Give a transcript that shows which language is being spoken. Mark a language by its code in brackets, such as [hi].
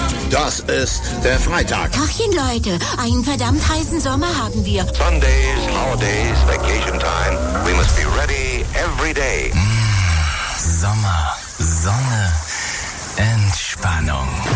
[de] Das ist der Freitag. Tachchen, Leute, einen verdammt heißen Sommer haben wir. [en] Sundays, holidays, vacation time. We must be ready every day. [de] Sommer, Sonne, Entspannung.